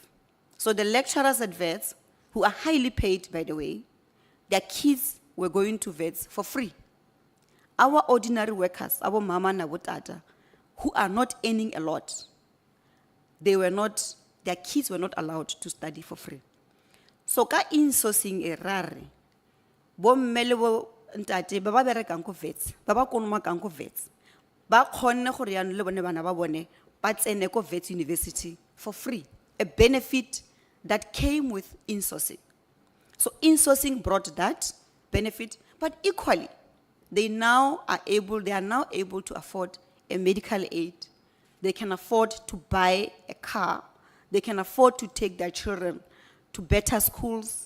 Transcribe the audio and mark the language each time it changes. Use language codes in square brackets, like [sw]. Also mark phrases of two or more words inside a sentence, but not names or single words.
[en] So the lecturers at Wits, who are highly paid, by the way, their kids were going to Wits for free. Our ordinary workers, our mama and our tata, who are not earning a lot, their kids were not allowed to study for free. [tn] So ka insourcing e rare, bo mmele bo ntate ba ba berekang ko Wits, ba ba konomakang ko Wits, ba kgonne gore yana le bone bana ba bone ba tsene ko Wits University [en] for free, a benefit that came with insourcing. So insourcing brought that benefit, but equally, they are now able to afford a medical aid. They can afford to buy a car. They can afford to take their children to better schools.